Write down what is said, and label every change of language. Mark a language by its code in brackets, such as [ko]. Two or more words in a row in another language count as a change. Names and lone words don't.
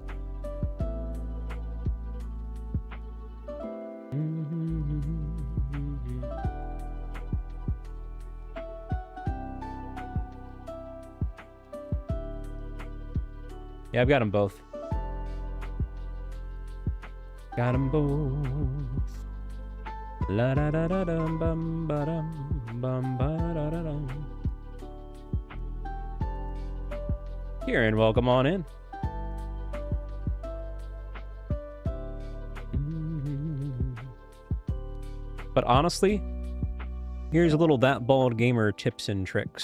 [en] Yeah, I've got them both. Got them both. La da da da dum bum ba dum bum ba da da dum. Kieran, welcome on in. But honestly, here's a little That Bald Gamer tips and tricks.